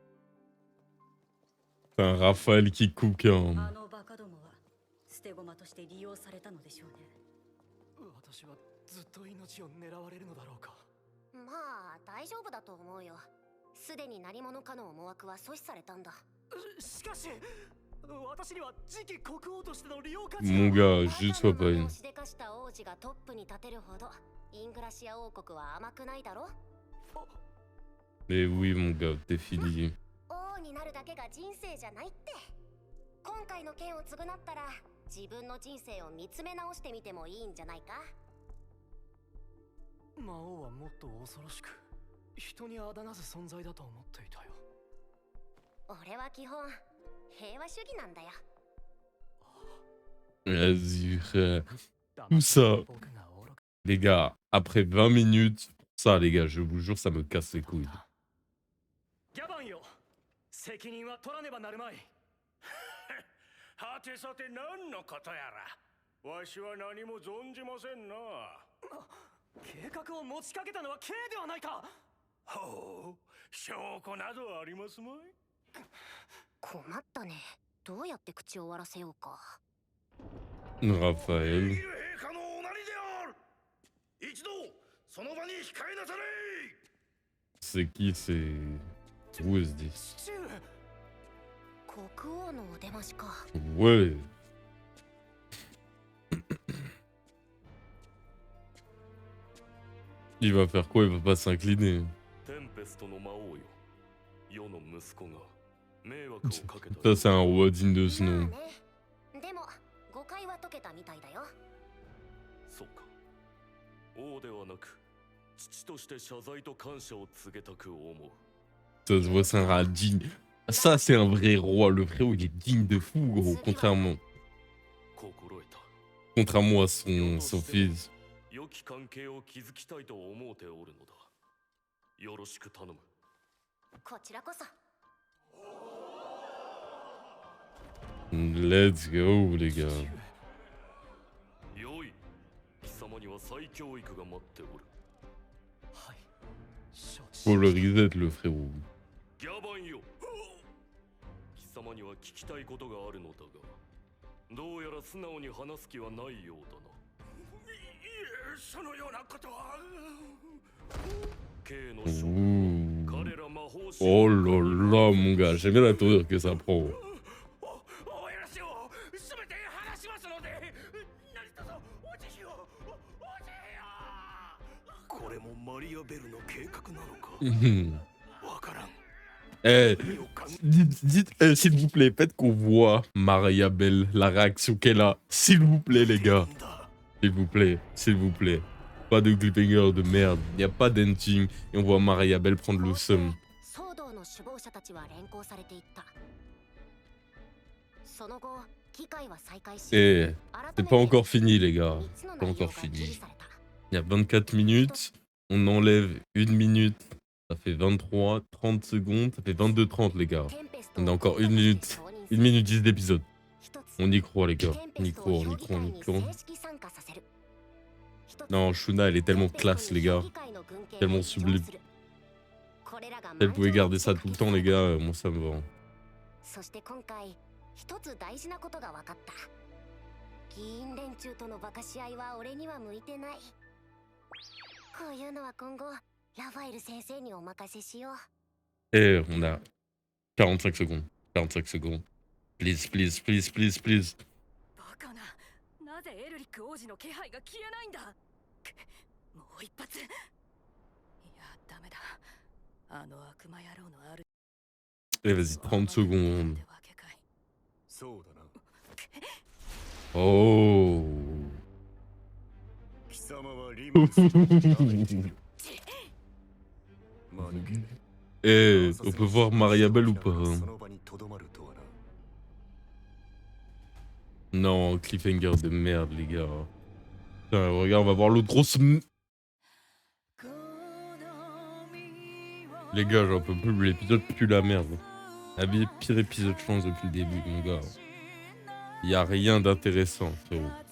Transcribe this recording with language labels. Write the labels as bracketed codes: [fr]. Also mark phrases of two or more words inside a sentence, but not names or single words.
[fr] C'est un Raphaël qui cook, hein. [ja] あのバカどもは捨て駒として利用されたのでしょうね。私はずっと命を狙われるのだろうか。まあ大丈夫だと思うよ。すでに何者かの思惑は阻止されたんだ。しかし、私には次期国王としての利用価値 [fr] Mon [ja] が。 [fr] gars, juste sois pas [ja] を [fr] une. [ja] しでかした王子がトップに立てるほどイングラシア王国は甘くないだろ。 [fr] Mais oui, mon gars, t'es fini. [ja] 王になるだけが人生じゃないって。今回の件を償ったら自分の人生を見つめ直してみてもいいんじゃないか。魔王はもっと恐ろしく、人にあだなす存在だと思っていたよ。俺は基本平和主義なんだよ。 [fr] Vas-y, frère. Tout ça, les gars, après 20 minutes, ça, les gars, je vous jure, ça me casse les couilles. [ja] ギャバンよ、責任は取らねばなるまい。はてさて何のことやら。わしは何も存じませんな。計画を持ちかけたのは K ではないか。ほう、証拠などありますまい。困ったね。どうやって口を終わらせようか。 [fr] Raphaël. [ja] 陛下のおなりである。一度その場に控えなされ。 [fr] C'est qui? C'est. Où est-ce dit? [ja] 父上。国王のお出ましか。 [fr] Ouais. Il va faire quoi? Il va pas s'incliner. [ja] テンペストの魔王よ。世の息子が迷惑をかけた。 [fr] Ça, c'est un roi digne de ce [ja] まあ [fr] nom. [ja] ね。でも誤解は解けたみたいだよ。そうか。王ではなく、父として謝罪と感謝を告げたく思う。 [fr] Ça se voit, c'est un rat digne. Ça, c'est un vrai roi. Le frérot, il est digne de fou, gros. Contrairement à son fils. [ja] 良き関係を築きたいと思うておるのだ。よろしく頼む。こちらこそ。 [en] Let's go, [fr] les gars. [ja] よい。貴様には再教育が待っておる。はい。承知。 [fr] Faut le reset, le frérot. [ja] ギャバンよ。貴様には聞きたいことがあるのだが、どうやら素直に話す気はないようだな。いえ、そのようなことは。K の将 Ouh. 彼ら魔法師。 [fr] Oh là là, mon gars. J'aime bien la tournure que ça prend. [ja] おやらしをすべて話しますので、何卒お慈悲を。お慈悲を。これもマリアベルの計画なのか。わからん。 [fr] Eh, dites, s'il vous plaît, faites qu'on voit Maria Belle, la réaction qu'elle a. S'il vous plaît, les gars. S'il vous plaît, s'il vous plaît. Pas de cliffhanger de merde. Il n'y a pas d'ending. Et on voit Maria Belle prendre le seum. [ja] 騒動の首謀者たちは連行されていった。その後、議会は再開し、 [fr] Eh, [ja] 改 [fr] c'est [ja] め [fr] pas [ja] て [fr] encore fini, les gars. [ja] 3 つの [fr] Pas [ja] 内容 [fr] encore [ja] が受 [fr] fini. [ja] 理された。 [fr] Il y a 24 minutes. On enlève 1 minute. Ça fait 23, 30 secondes. Ça fait 22-30, les gars. [ja] テンペスト [fr] On a [ja] を [fr] encore 1 [ja] 国家 [fr] minute. [ja] として承認す [fr] 1 [ja] る。 [fr] minute 10 d'épisode. [ja] 一つ [fr] On y croit, les gars. [ja] テン [fr] On [ja] ペ [fr] y [ja] スト [fr] croit, [ja] を [fr] on y [ja] 評議 [fr] croit, [ja] 会 [fr] on y [ja] に [fr] croit. [ja] 正式参加させる。一つ [fr] Non, Shuna, elle est tellement [ja] テンペス [fr] classe, [ja] ト [fr] les [ja] に [fr] gars. [ja] 評議会の軍権を [fr] Tellement [ja] 移譲 [fr] sublime. [ja] する。これらが [fr] Elle pouvait [ja] 満場 [fr] garder [ja] 一致 [fr] ça [ja] で [fr] tout le [ja] 可 [fr] temps, [ja] 決 [fr] les [ja] され [fr] gars. [ja] た。 [fr] Moi, ça me va. [ja] そして今回一つ大事なことが分かった。議員連中とのバカし合いは俺には向いてない。こういうのは今後ラファエル先生にお任せしよう。 [fr] Et on a 45 secondes. 45 secondes. [en] Please, please, please, please, please. [ja] バカな。なぜエルリック王子の気配が消えないんだ。もう一発。いや、ダメだ。あの悪魔野郎のある。 [fr] Allez, vas-y, 30 secondes. [ja] そうだな。 Oh. 貴様はリムスを間抜け。 [fr] Eh, on peut voir Maria Belle ou pas, hein? [ja] その場にとどまるとはな。 [fr] Non, cliffhanger de merde, les gars. Putain, regarde, on va voir l'autre grosse... Les gars, j'en peux plus, l'épisode pue la merde. La pire épisode, je pense, depuis le début, mon gars. Y a rien d'intéressant, frérot.